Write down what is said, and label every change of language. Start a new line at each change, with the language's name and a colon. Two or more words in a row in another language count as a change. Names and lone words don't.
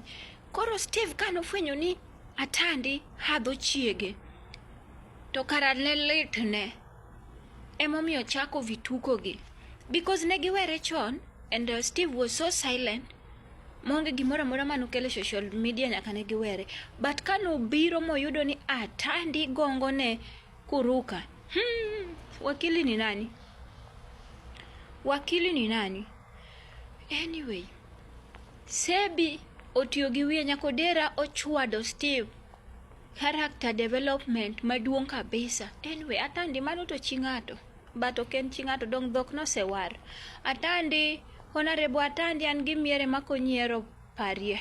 Luo (Kenya and Tanzania): Koro Steve kano fwenyo ni Atandi hadho chiege, to kara ne litne emomiyo chako vituko gi, because negiwere chon
English: and Steve was so silent
Luo (Kenya and Tanzania): monge gimora mora manukele
English: social media
Luo (Kenya and Tanzania): nyaka negiwere. But kano biro moyudo ni Atandi gongo ne kuruka, wakili ni nani? Wakili ni nani? Anyway, Seabbie otiyo gi wiye nyakodera ochwado Steve
English: character development
Luo (Kenya and Tanzania): maduong kabisa. Anyway, Atandi mano to chingato, but oken chingato dong dhok no sewar. Atandi, honorable Atandi an gimiere makonyiero parie.